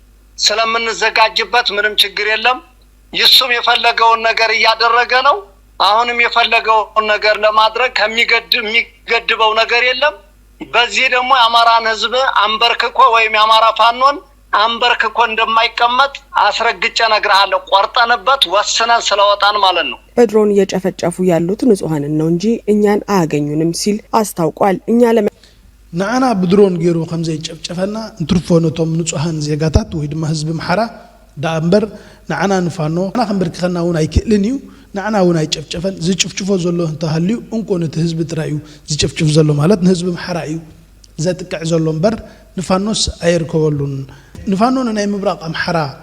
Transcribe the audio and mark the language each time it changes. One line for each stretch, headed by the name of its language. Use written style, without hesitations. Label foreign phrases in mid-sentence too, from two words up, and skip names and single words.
Amharic: ስለምንዘጋጅበት ምንም ችግር የለም። ይሱም የፈለገውን ነገር እያደረገ ነው። አሁንም የፈለገውን ነገር ለማድረግ የሚገድበው ነገር የለም። በዚህ ደግሞ የአማራን ህዝብ አንበርክኮ ወይም የአማራ ፋኖን አንበርክኮ እንደማይቀመጥ አስረግጬ እነግርሃለሁ። ቆርጠንበት ወስነን ስለወጣን ማለት ነው። በድሮን እየጨፈጨፉ ያሉት ንጹሃንን ነው እንጂ እኛን አያገኙንም ሲል አስታውቋል። እኛ
Tigrinya: ንዓና ብድሮን ገይሩ ከም ዘይጨፍጨፈና እንትርፎነቶም ንጹሃን ዜጋታት ወይ ድማ ህዝቢ ምሓራ ዳእምበር ንዓና ንፋኖ ንዓና ክንበርክኸና እውን ኣይክእልን እዩ። ንዓና እውን ኣይጨፍጨፈን ዝጭፍጭፎ ዘሎ እንተሃልዩ እንኮ ነቲ ህዝቢ ጥራይ እዩ ዝጭፍጭፍ ዘሎ ማለት ንህዝቢ ምሓራ እዩ ዘጥቅዕ ዘሎ እምበር ንፋኖስ ኣይርከበሉን። ንፋኖ ናይ ምብራቕ ኣምሓራ